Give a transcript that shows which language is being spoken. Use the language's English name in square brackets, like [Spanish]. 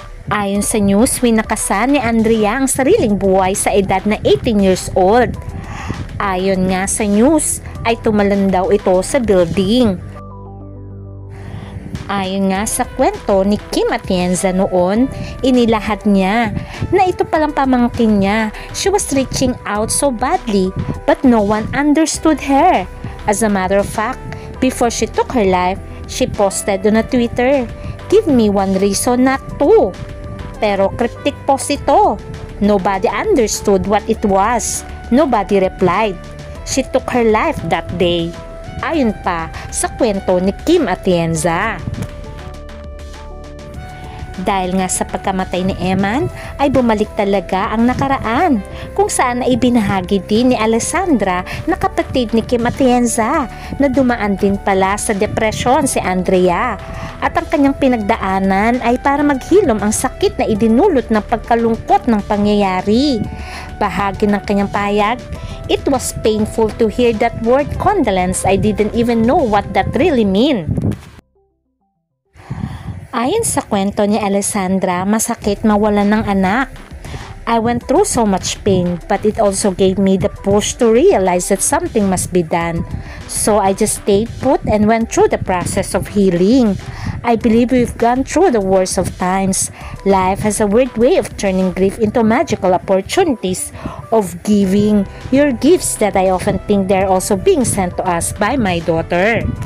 [Filipino] Ayon sa news, winakasan ni Andrea ang sariling buhay sa edad na 18 years old. Ayon nga sa news, ay tumalon daw ito sa building. Ayon nga sa kwento ni Kim Atienza noon, inilahad niya na ito palang pamangkin niya. [English] She was reaching out so badly but no one understood her. As a matter of fact, before she took her life, she posted on a Twitter, "Give me one reason not to." [Filipino] Pero [English] cryptic post ito. Nobody understood what it was. Nobody replied. She took her life that day. [Filipino] Ayon pa sa kwento ni Kim Atienza. Dahil nga sa pagkamatay ni Eman, ay bumalik talaga ang nakaraan kung saan ay ibinahagi din ni Alessandra na kapatid ni Kim Atienza na dumaan din pala sa depresyon si Andrea at ang kanyang pinagdaanan ay para maghilom ang sakit na idinulot ng pagkalungkot ng pangyayari. Bahagi ng kanyang pahayag, [English] "It was painful to hear that word condolence. I didn't even know what that really mean." [Filipino] Ayon sa kwento ni Alessandra, masakit mawalan ng anak. [English] "I went through so much pain, but it also gave me the push to realize that something must be done. So I just stayed put and went through the process of healing. I believe we've gone through the worst of times. Life has a weird way of turning grief into magical opportunities of giving your gifts that I often think they're also being sent to us by my daughter."